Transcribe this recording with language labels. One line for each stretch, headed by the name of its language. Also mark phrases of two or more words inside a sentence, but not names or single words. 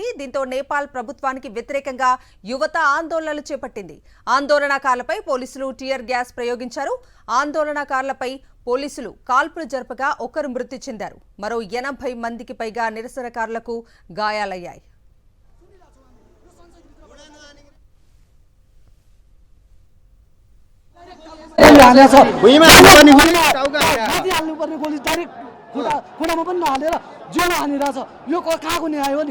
Telugu: దీంతో నేపాల్ ప్రభుత్వానికి వ్యతిరేకంగా యువత ఆందోళనలు చేపట్టింది. ఆందోళనకారులపై పోలీసులు టియర్ గ్యాస్ ప్రయోగించారు. ఆందోళనకారులపై పోలీసులు కాల్పులు జరపగా ఒకరు మృతి చెందారు. మరో 80 మందికి పైగా నిరసనకారులకు గాయాలయ్యాయి.
Nepali: खुट्टामा पनि नहालेर जिउमा हानिरहेछ। यो कहाँको न्याय हो नि?